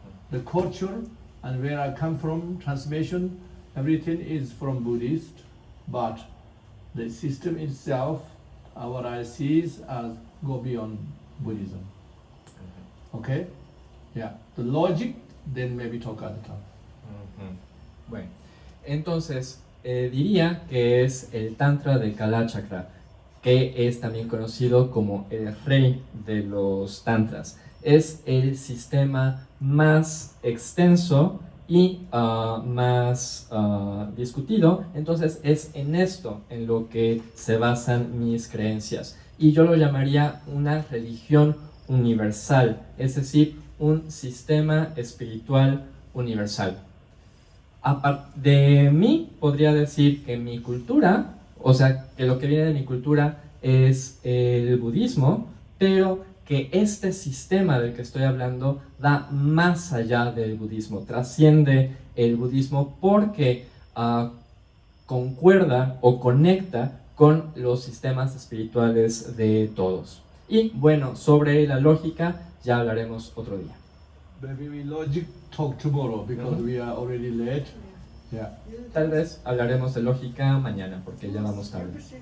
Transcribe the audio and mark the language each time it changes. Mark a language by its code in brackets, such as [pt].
[en] The culture and where I come from, transmission, everything is from Buddhist, but the system itself, what I see is go beyond Buddhism. Okay? Yeah. The logic, then maybe talk at the time. [es] Bueno, entonces diría que es el Tantra de Kalachakra, que es también conocido como el rey de los tantras. Es el sistema más extenso y más discutido, entonces es en esto en lo que se basan mis creencias. Y yo lo llamaría una religión universal, es decir, un sistema espiritual universal. De mí podría decir que mi cultura, o sea, que lo que viene de mi cultura es el budismo, pero que este sistema del que estoy hablando va más allá del budismo, trasciende el budismo porque concuerda o conecta con los sistemas espirituales de todos. Y bueno, sobre la lógica ya hablaremos otro día. [en] Maybe we logic talk tomorrow because we are already late. Yeah. [es] Tal vez hablaremos de lógica mañana porque ya vamos tarde.